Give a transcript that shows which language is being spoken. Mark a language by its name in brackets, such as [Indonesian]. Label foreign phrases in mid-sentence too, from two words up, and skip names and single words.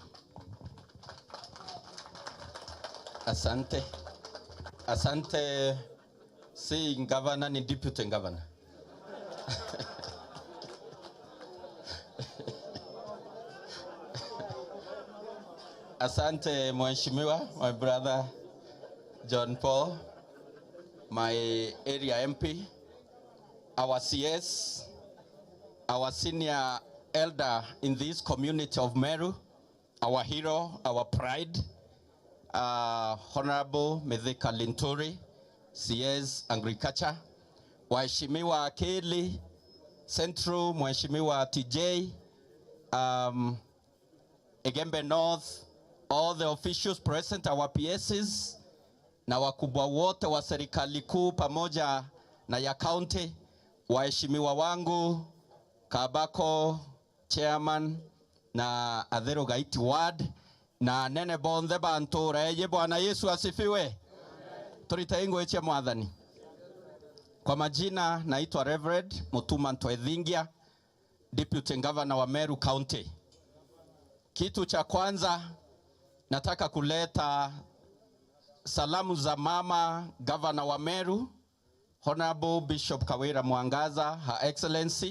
[Swahili] Asante. Asante si governor ni [English] deputy governor. [Swahili] Asante mheshimiwa, [English] my brother John Paul, my area MP, our CS, our senior elder in this community of Meru, our hero, our pride, Honorable Mithika LINTURI, CS Agriculture, [Swahili] waheshimiwa Akili Central, mheshimiwa TJ, Egembe North, [English] all the officials present, our PSs, [Swahili] na wakubwa wote wa serikali kuu pamoja na ya county, waheshimiwa wangu Kabako chairman na Athero Gaiti ward na [Meru] nene bonde bantu reye. [Swahili] Bwana Yesu asifiwe. [Meru] Turitaingo eche mwathani. [Swahili] Kwa majina naitwa Reverend Mutuma Ntwethingia, [English] Deputy Governor [Swahili] wa Meru County. Kitu cha kwanza nataka kuleta salamu za mama Governor wa Meru, Honorable Bishop KAWIRA Mwangaza, [English] Her Excellency.